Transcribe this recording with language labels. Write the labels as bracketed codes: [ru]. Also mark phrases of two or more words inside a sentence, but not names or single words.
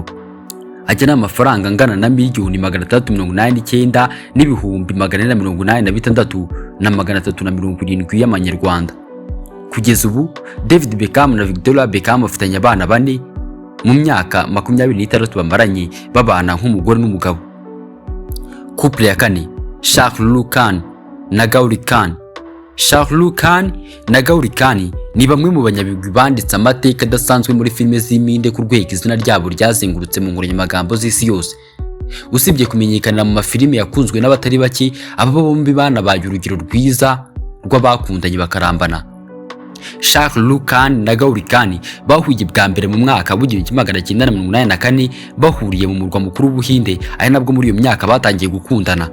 [rw] Ajya n'amafaranga angana na miliyoni 389 n'ibihumbi 486 na 370 y'amanyarwanda. Kugeza ubu David Beckham na Victoria Beckham bafitanye abana 4 mu myaka 26 bamaranye babana nk'umugore n'umugabo. Couple ya 4, Shah Rukh Khan na Kuri Khan. Shah Rukh Khan na Kuri Khan ni bamwe mu banyabigwi banditse amateka adasanzwe muri filime z'iminde ku rwego izina ryabo ryazengurutse mu nkoranyamagambo z'isi yose. Usibye kumenyekanira mu mafilime yakunzwe n'abatari bake, aba bombi banabaye urugero rwiza rw'abakundanye bakarambana. Shah Rukh Khan na Kuri Khan bahuye bwa mbere mu mwaka w'1984 bahuriye mu murwa mukuru w'Ubuhinde, ari nabwo muri iyo myaka batangiye gukundana.